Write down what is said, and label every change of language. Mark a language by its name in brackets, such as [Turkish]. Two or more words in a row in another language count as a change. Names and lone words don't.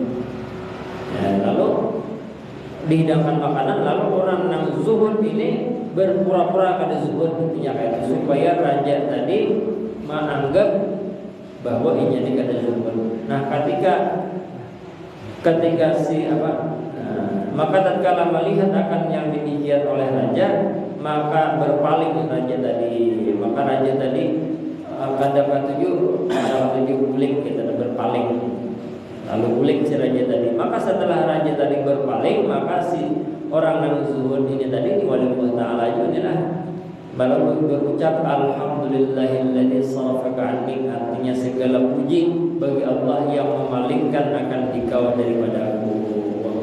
[Indonesian] Lalu dihidangkan makanan, lalu orang nang zuhud ini berpura-pura kada zuhud, intinya kayak itu supaya raja tadi menganggap bahwa ini kada zuhud. Nah, ketika maka tatkala melihat akan yang demikian oleh raja, maka berpaling raja tadi. Maka raja tadi akan dapat tujuh bulik, kita berpaling. Lalu bulik si raja tadi. Maka setelah raja tadi berpaling, maka si orang yang zuhud ini tadi wali Allah Ta'ala inilah baru berucap [Arabic] alhamdulillahilladzi sarafaka anni, [Indonesian] artinya segala puji bagi Allah yang memalingkan akan engkau daripada aku.